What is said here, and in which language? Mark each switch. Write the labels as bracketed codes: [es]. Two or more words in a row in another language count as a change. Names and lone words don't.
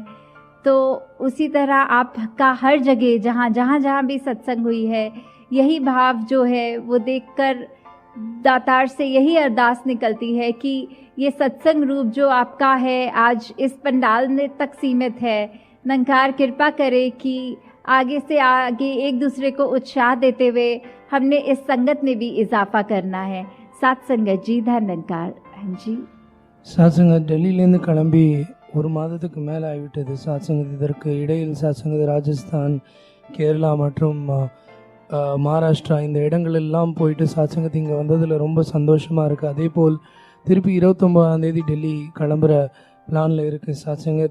[hi] तो उसी तरह आपका हर जगह जहाँ भी सत्संग हुई है, यही भाव जो है वो देखकर दातार से यही अरदास निकलती है कि ये सत्संग रूप जो आपका है आज इस पंडाल में तक सीमित है। निरंकार कृपा करे कि आगे से आगे एक दूसरे को उत्साह देते हुए हमने इस संगत में भी इजाफा करना है। सात संगत जी धन्यकार। हाँ जी, [ta] சாத்சங்க டெல்லியிலேருந்து கிளம்பி ஒரு மாதத்துக்கு மேலே ஆகிவிட்டது. சாத்சங்கத் இதற்கு இடையில் சாத்சங்கத் ராஜஸ்தான், கேரளா மற்றும் மகாராஷ்டிரா இந்த இடங்களெல்லாம் போயிட்டு சாத்சங்கத் இங்கே வந்ததில் ரொம்ப சந்தோஷமாக இருக்குது. அதே போல் திருப்பி 29ஆம் தேதி டெல்லி கிளம்புற பிளானில் இருக்குது சாத்சங்கத்.